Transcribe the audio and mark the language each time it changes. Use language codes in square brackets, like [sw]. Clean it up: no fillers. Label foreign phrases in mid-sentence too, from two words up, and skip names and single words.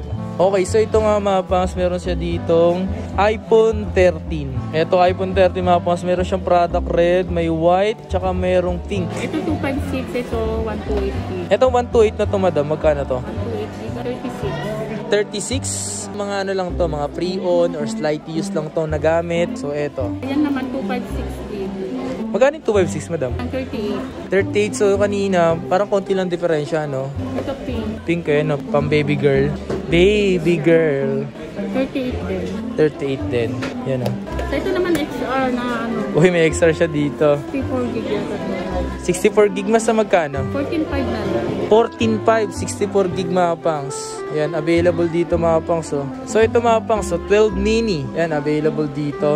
[tl] Okay, so ito nga mga pangs, meron siya ditong iPhone 13. Ito iPhone 13 mga pangs, meron siyang product red, may white, tsaka merong pink. Ito 256, ito 128 gig. Ito 128 na to, Madam. Magkano to? 128 gig, 36. Mga ano lang to, mga [en] pre-on or slight use [tl] lang to nagamit. So ito. Ayan naman 256 gig. Magkano yung 256, madam? Ang 38. 38, so kanina, parang konti lang diferensya, no? Ito pink. Pink eh, no? Pang [en] baby girl. Baby girl. [tl] 38 din. 38 din. Yan, no? So ito naman XR na ano. Uy, may extra siya dito. 64 gig yata. 64 gig mas na magkano? 14.5 na lang. 14.5, 64 gig mga pangs. Yan, available dito mga pangs. Oh. So ito mga pangs, so 12 mini. Yan, available dito.